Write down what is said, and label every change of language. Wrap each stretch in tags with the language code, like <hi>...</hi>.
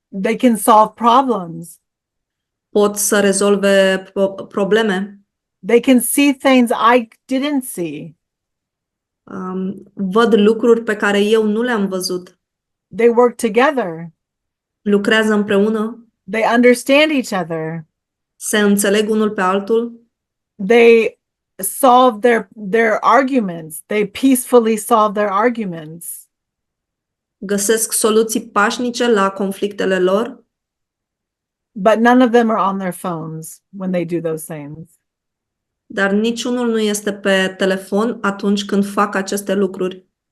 <en>They can solve problems.</en> <ro>pot să rezolve probleme,</ro> <en>They can see things I didn't see.</en> <ro>văd lucruri pe care eu nu le-am văzut,</ro> <en>They work together.</en> <ro>lucrează împreună,</ro> <en>They understand each other.</en> <ro>se înțeleg unul pe altul,</ro> <en>They solve their arguments. They peacefully solve their arguments.</en> <ro>găsesc soluții pașnice la conflictele lor,</ro> <en>But none of them are on their phones when they do those things.</en> <ro>dar niciunul nu este pe telefon atunci când fac aceste lucruri.</ro>